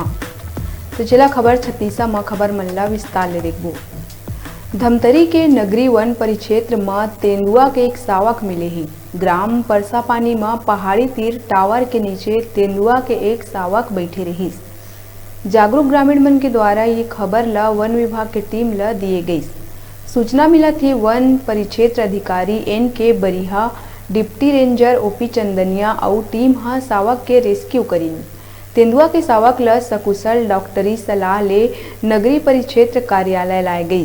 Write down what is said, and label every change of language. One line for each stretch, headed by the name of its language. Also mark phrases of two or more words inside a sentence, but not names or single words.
Chhattisgarhi: तो जिला खबर छत्तीसा में खबर मल्ला विस्तार ले देखबो। धमतरी के नगरी वन परिक्षेत्र में तेंदुआ के एक सावक मिले ही। ग्राम परसापानी में पहाड़ी तीर टावर के नीचे तेंदुआ के एक सावक बैठे रहीस। जागरूक ग्रामीण मन के द्वारा ये खबर ला वन विभाग के टीम ला दिए गई। सूचना मिला थी वन परिक्षेत्र अधिकारी NK बरिहा, डिप्टी रेंजर OP चंदनिया और टीम हाँ सावक के रेस्क्यू करीन। तेंदुआ के सावक ला सकुशल डॉक्टरी सलाह ले नगरी परिक्षेत्र कार्यालय लाए गई।